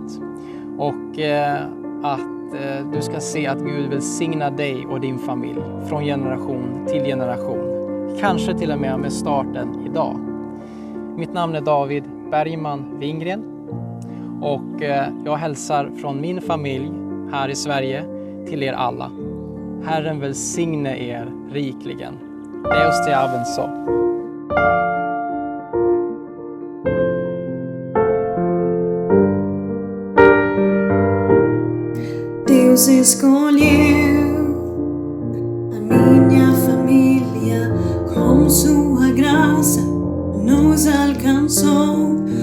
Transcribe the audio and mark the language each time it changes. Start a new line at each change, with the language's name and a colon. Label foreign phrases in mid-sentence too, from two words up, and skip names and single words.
Swedish: Och att du ska se att Gud välsignar dig och din familj från generation till generation. Kanske till och med starten idag. Mitt namn är David Bergman Wingren. Och jag hälsar från min familj här i Sverige till er alla. Herren välsigne er rikligen.
Portuguese: Deus te abençoe. Deus escolheu a minha família, com sua graça nos alcançou.